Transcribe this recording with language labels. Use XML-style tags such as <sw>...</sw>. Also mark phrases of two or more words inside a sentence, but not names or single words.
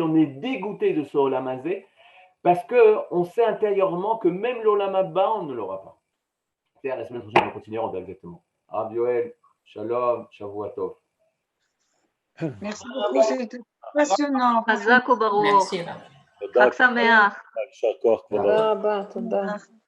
<fr>On est dégoûté de ce</fr> <he>עולם הזה</he> <fr>parce qu'on sait intérieurement que même l'</fr> <he>עולם הבא,</he> <fr>on ne l'aura pas. C'est à la semaine prochaine, on continuera, on verra exactement.</fr> <he>Rav Yoel, שלום, שבוע טוב.</he> <fr>Merci beaucoup, c'était passionnant. Merci. Merci.</fr> <he>חג שמח. יישר כוח, כבוד הרב.</he>